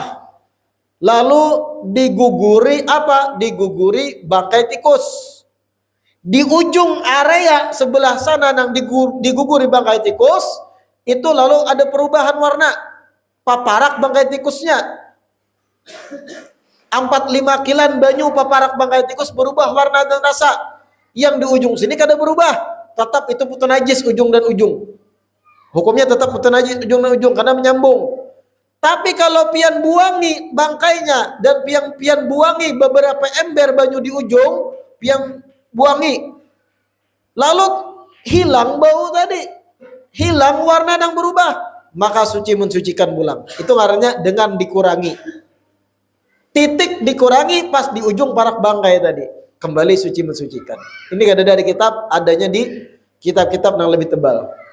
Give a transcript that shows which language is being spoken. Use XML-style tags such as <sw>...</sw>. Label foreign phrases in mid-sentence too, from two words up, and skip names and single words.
<id>Lalu diguguri apa? Diguguri bangkai tikus. Di ujung area sebelah sana yang diguguri bangkai tikus, itu lalu ada perubahan warna.</id> <bjn>Paparak bangkai tikusnya. 4-5 kilan banyu paparak bangkai tikus berubah warna dan rasa.</bjn> <id>Yang di ujung sini kada berubah. Tetap itu mutanajis ujung dan ujung. Hukumnya tetap mutanajis ujung dan ujung karena menyambung.</id> <bjn>Tapi kalau pian buangi bangkainya dan pian buangi beberapa ember banyu di ujung, pian buangi,</bjn> <id>lalu hilang bau tadi, hilang warna yang berubah, maka suci mensucikan pulang. Itu ngarannya dengan dikurangi. Titik dikurangi pas di ujung parak bangkai tadi, kembali suci mensucikan. Ini ada dari kitab, adanya di kitab-kitab yang lebih tebal.</id>